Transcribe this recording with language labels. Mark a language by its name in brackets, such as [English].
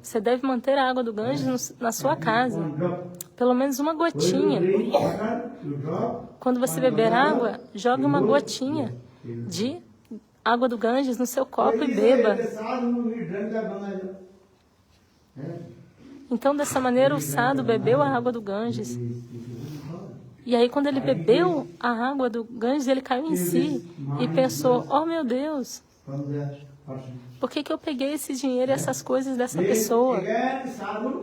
[Portuguese] Você deve manter a água do Ganges na sua casa, [English] One drop. [Portuguese] pelo menos uma [English] When you [Portuguese] gotinha. [English] drink water, you drop. [Portuguese] Quando você beber água, jogue uma gotinha de água do Ganges no seu copo e beba. [English] The sadhu, he drank the Ganga. [Portuguese] Então, dessa maneira, o sadhu bebeu a água do Ganges. E aí, quando ele bebeu a água do Ganges, ele caiu em si e pensou, oh meu Deus, [English] From the person. [Portuguese] por que eu peguei esse dinheiro e essas coisas dessa pessoa? [English] Again, sadhu,